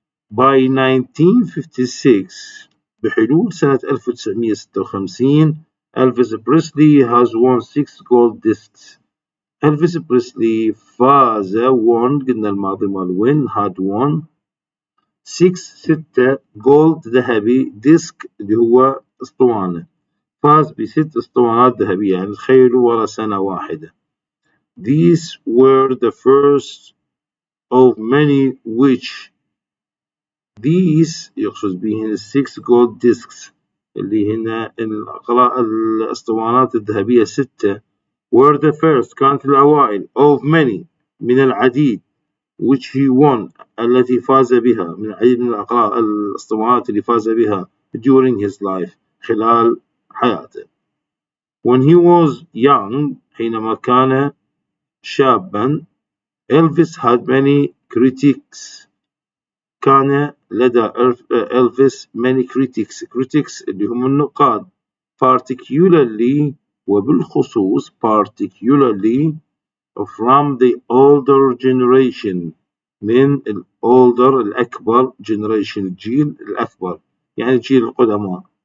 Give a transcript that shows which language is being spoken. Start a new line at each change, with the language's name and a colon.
English: by 1956
Arabic: بحلول سنة 1956
English: Elvis Presley has won 6 gold discs.
Arabic: Elvis Presley فاز قلنا الماضي مال win
English: had won 6 gold
Arabic: ذهبي ديسك اللي هو اسطوانة فاز ب6 اسطوانات ذهبية يعني تخيلوا ورا سنة واحدة.
English: These were the first of many which
Arabic: These يقصد بهن 6 gold discs اللي هنا الأسطوانات الذهبية 6
English: were the first
Arabic: كانت الأوائل
English: of many
Arabic: من العديد
English: which he won
Arabic: التي فاز بها من العديد من الأسطوانات اللي فاز بها
English: during his life
Arabic: خلال حياته.
English: When he was young
Arabic: حينما كان شابا
English: Elvis had many critics
Arabic: كان لدى
English: Elvis many critics
Arabic: اللي هم النقاد
English: particularly
Arabic: وبالخصوص
English: particularly from the older generation من older الأكبر generation
Arabic: الجيل الأكبر يعني الجيل القدماء.